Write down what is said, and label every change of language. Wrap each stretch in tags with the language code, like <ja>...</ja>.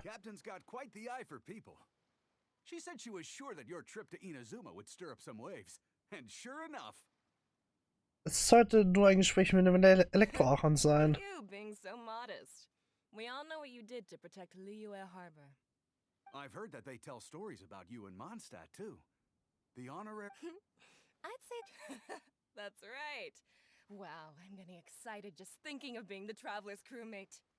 <en>Captain's got quite the eye for people. She said she was sure that your trip to Inazuma would stir up some waves. And sure enough...</en> <de>Es sollte nur ein Gespräch mit einem Elektroarchon sein.</de> <en>You being so modest. We all know what you did to protect Liyue Harbor. I've heard that they tell stories about you in Mondstadt, too. The honorary... I'd say... That's right. Wow, I'm getting excited just thinking of being the Traveler's crewmate.</en>